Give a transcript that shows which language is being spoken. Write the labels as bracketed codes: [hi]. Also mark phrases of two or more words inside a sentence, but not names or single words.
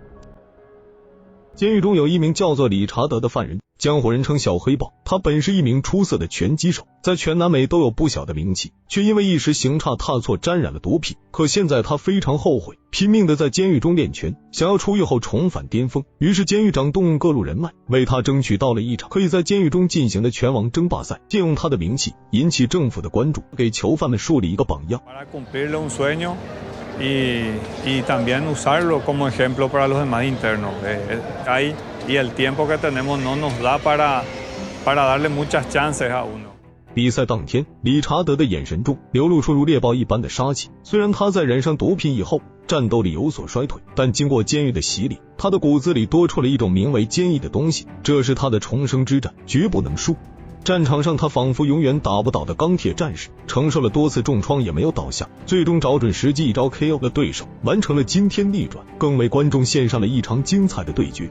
[zh] 监狱中有一名叫做理查德的犯人，江湖人称小黑豹，他本是一名出色的拳击手，在全南美都有不小的名气，却因为一时行差踏错沾染了毒品。可现在他非常后悔，拼命的在监狱中练拳，想要出狱后重返巅峰。于是监狱长动用各路人脉，为他争取到了一场可以在监狱中进行的拳王争霸赛，借用他的名气引起政府的关注，给囚犯们树立一个榜样。 [es] Y también usarlo como ejemplo para los demás internos. Y el tiempo que tenemos no nos da para darle muchas chances a uno. [zh] 比赛当天，理查德的眼神中流露出如猎豹一般的杀气。虽然他在染上毒品以后战斗力有所衰退，但经过监狱的洗礼，他的骨子里多出了一种名为坚毅的东西，这是他的重生之战，绝不能输。战场上他仿佛永远打不倒的钢铁战士，承受了多次重创也没有倒下，最终找准时机一招 KO 了对手，完成了惊天逆转，更为观众献上了一场精彩的对决。